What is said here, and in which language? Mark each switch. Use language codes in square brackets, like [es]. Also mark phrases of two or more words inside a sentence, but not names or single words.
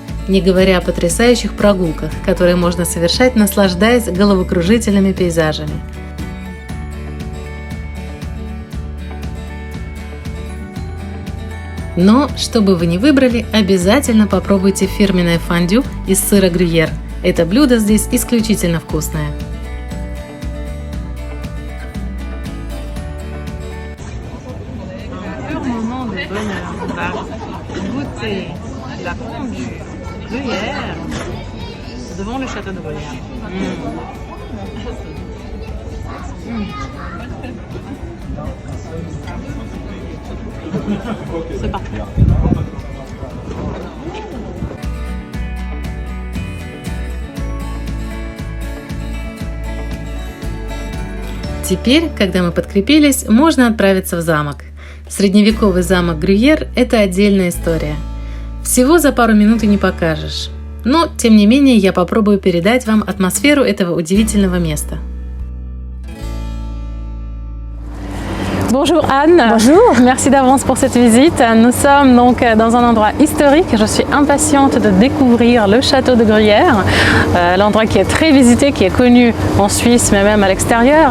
[ru] Не говоря о потрясающих прогулках, которые можно совершать, наслаждаясь головокружительными пейзажами. Но, что бы вы ни выбрали, обязательно попробуйте фирменное фондю из сыра Грюйер. Это блюдо здесь исключительно вкусное. [fr] Goûter la fondue Gruyère devant le château de Gruyère. C'est parfait. [ru] Теперь, когда мы подкрепились, можно отправиться в замок. Средневековый замок Грюйер – это отдельная история. Всего за пару минут и не покажешь. Но, тем не менее, я попробую передать вам атмосферу этого удивительного места. [fr] Bonjour Anne. Bonjour. Merci d'avance pour cette visite. Nous sommes donc dans un endroit historique. Je suis impatiente de découvrir le château de Gruyère, l'endroit qui est très visité, qui est connu en Suisse, mais même à l'extérieur.